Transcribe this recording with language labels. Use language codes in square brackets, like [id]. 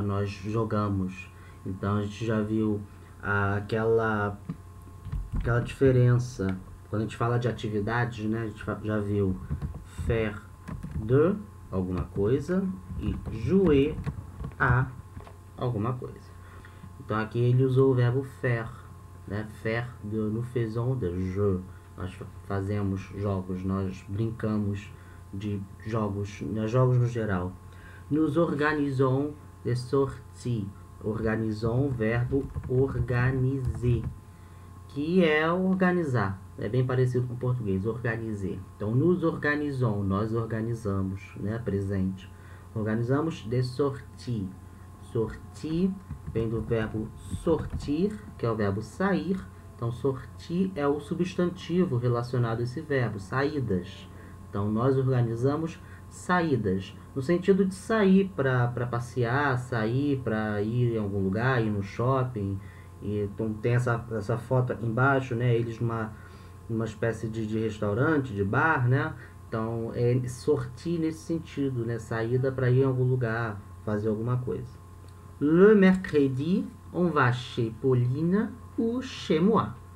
[pt] Nós jogamos. Então, a gente já viu aquela diferença. Quando a gente fala de atividades, né? A gente já viu faire de alguma coisa e jouer a alguma coisa. Então, aqui ele usou o verbo faire, né? [fr] Faire de, nous faisons des jeux. [pt] Nós fazemos jogos, nós brincamos de jogos, né? Jogos no geral. [fr] Nous organisons des sorties. [pt] Organisons, verbo organiser, que é organizar. É bem parecido com o português, organiser. Então, [fr] nous organisons, [pt] nós organizamos, né? Presente. Organizamos [fr] des sorties. [pt] Sortir vem do verbo sortir, que é o verbo sair. Então, sortir é o substantivo relacionado a esse verbo, saídas. Então, nós organizamos saídas, no sentido de sair para passear, sair para ir em algum lugar, ir no shopping. E, então, tem essa foto embaixo, né? Eles numa espécie de restaurante, de bar, né? Então, sortir nesse sentido, né? Saída para ir em algum lugar, fazer alguma coisa. [fr] Le mercredi, on va chez Pauline ou chez moi.